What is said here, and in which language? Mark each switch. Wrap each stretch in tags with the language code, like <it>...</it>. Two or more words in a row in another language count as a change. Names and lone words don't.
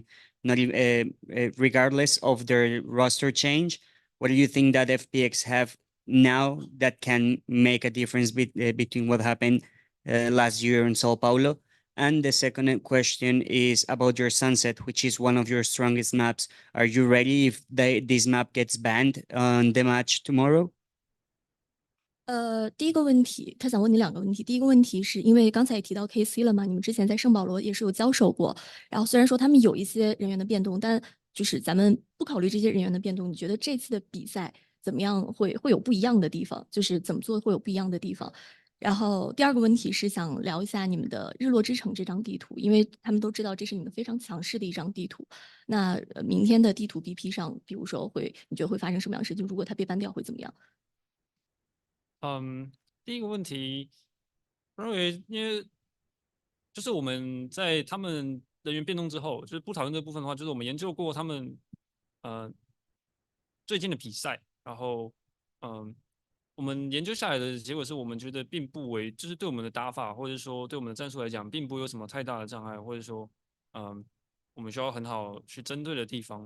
<en>Not even, regardless of their roster change, what do you think that FPX have now that can make a difference between what happened last year in Sao Paulo? And the second question is about your Sunset, which is one of your strongest maps. Are you ready if this map gets banned on the match tomorrow?</en> <zh>第一个问题，他想问你两个问题。第一个问题是因为刚才也提到 KC 了嘛，你们之前在圣保罗也是有交手过。然后虽然说他们有一些人员的变动，但就是咱们不考虑这些人员的变动，你觉得这次的比赛怎么样会有不一样的地方？就是怎么做会有不一样的地方？然后第二个问题是想聊一下你们的日落之城这张地图，因为他们都知道这是你们非常强勢的一張地圖。那明天的地圖 BP 上，比如說你覺得會發生什麼樣的事情？如果它被 ban掉會怎麼樣？第一個問題，我認為因為就是我們在他們人員變動之後，就是不討論這部分的話，就是我們研究過他們最近的比賽，然後我們研究下來的結果是我們覺得並不為，就是對我們的打法或者說對我們的戰術來講，並不會有什麼太大的障礙，或者說我們需要很好去針對的地方。</zh>